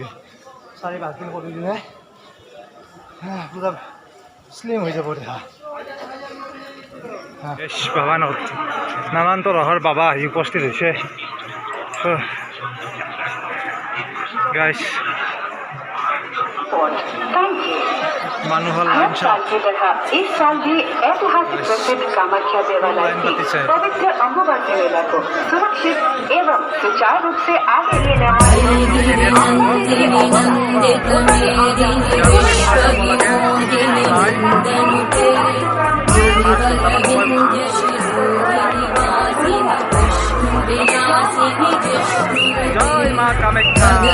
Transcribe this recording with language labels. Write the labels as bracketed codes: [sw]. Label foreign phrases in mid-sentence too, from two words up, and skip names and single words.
[as] 4-5 দিন কৰি দিলে পুৰা শ্লিম হৈ যাব দেহা। বাবা নানান তৰহৰ বাবা আহি উপস্থিত হৈছে। গাইছ, মানুহৰ লাইন [hi] इस साल भी ऐतिहासिक प्रसिद्ध कामाख्या देवालय की पवित्र अमावस्या मेला को सुरक्षित एवं सुचारू रूप से आगे ले जाने जय मां कामाख्या,